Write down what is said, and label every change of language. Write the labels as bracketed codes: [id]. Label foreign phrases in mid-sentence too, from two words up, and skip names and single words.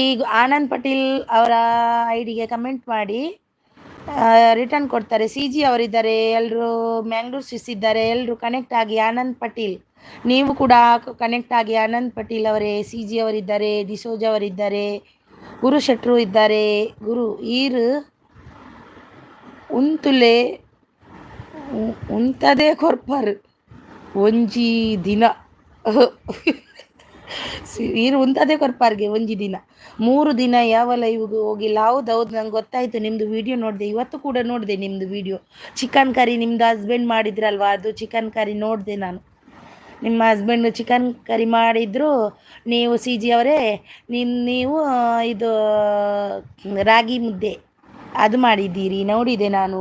[kn] ಆನಂದ್ ಪಟೇಲ್ ಅವರ ಐಡಿಗೆ ಕಮೆಂಟ್ ಮಾಡಿ ರಿಟರ್ನ್ ಕೊಡ್ತಾರೆ. ಸಿ ಜಿ ಅವರಿದ್ದಾರೆ, ಎಲ್ಲರೂ ಮ್ಯಾಂಗ್ಳೂರ್ ಸಿಸ್ ಇದ್ದಾರೆ, ಎಲ್ಲರೂ ಕನೆಕ್ಟ್ ಆಗಿ. ಆನಂದ್ ಪಟೇಲ್ ನೀವು ಕೂಡ ಕನೆಕ್ಟ್ ಆಗಿ. ಆನಂದ್ ಪಟೇಲ್ ಅವರೇ, ಸಿ ಜಿ ಅವರಿದ್ದಾರೆ, ಡಿಸೋಜ್ ಅವರಿದ್ದಾರೆ, ಗುರು ಶೆಟ್ರು ಇದ್ದಾರೆ. [tcy] ಗುರು ಈರು ಉಂತುಲೆ ಉಂತದೇ ಕೊರ್ಪರು ಒಂಜಿ ದಿನ ಈರು ಉಂತದೇ ಕೊರ್ಪಾರ್ಗೆ ಒಂಜಿ ದಿನ 3 ದಿನ ಯಾವ ಲೈವ್ಗೆ ಹೋಗಿಲ್ಲ. [kn] ಹೌದು ನಂಗೆ ಗೊತ್ತಾಯಿತು, ನಿಮ್ಮದು ವಿಡಿಯೋ ನೋಡಿದೆ, ಇವತ್ತು ಕೂಡ ನೋಡಿದೆ ನಿಮ್ಮದು ವಿಡಿಯೋ. ಚಿಕನ್ ಕರಿ ನಿಮ್ಮದು ಹಸ್ಬೆಂಡ್ ಮಾಡಿದ್ರಲ್ವಾ, ಅದು ಚಿಕನ್ ಕರಿ ನೋಡಿದೆ ನಾನು. ನಿಮ್ಮ ಹಸ್ಬೆಂಡು ಚಿಕನ್ ಕರಿ ಮಾಡಿದ್ರು. ನೀವು ಸಿ ಜಿ ಅವರೇ ನೀವು ಇದು ರಾಗಿ ಮುದ್ದೆ ಅದು ಮಾಡಿದ್ದೀರಿ, ನೋಡಿದೆ ನಾನು.